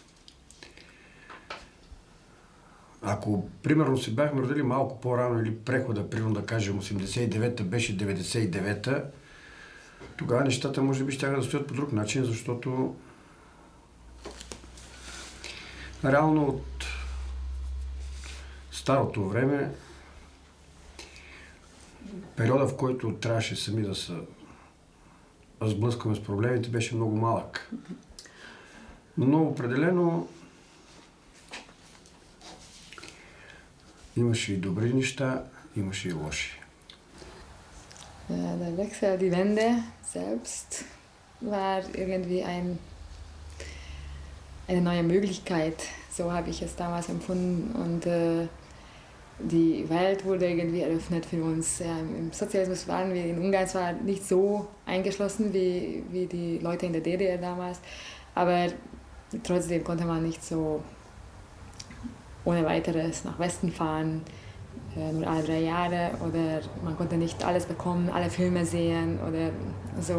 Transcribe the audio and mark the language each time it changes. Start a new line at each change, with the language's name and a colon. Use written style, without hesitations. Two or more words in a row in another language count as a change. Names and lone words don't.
Bulgarian: Ако, примерно, се бяхме родили малко по-рано или прехода, примерно да кажем 89-та беше 99-та, Тогава нещата може би щяха да стоят по друг начин, защото реално от старото време, периода, в който трябваше сами да се сблъскаме с проблемите, беше много малък. Но определено imаше и добри неща, имаше и лоши.
German: Der Wechsel, die Wende selbst war irgendwie eine neue Möglichkeit. So habe ich es damals empfunden. Und die Welt wurde irgendwie eröffnet für uns. Ja, im Sozialismus waren wir in Ungarn zwar nicht so eingeschlossen wie die Leute in der DDR damals, aber trotzdem konnte man nicht so ohne weiteres nach Westen fahren, nur alle 3 Jahre, oder man konnte nicht alles bekommen, alle Filme sehen oder so.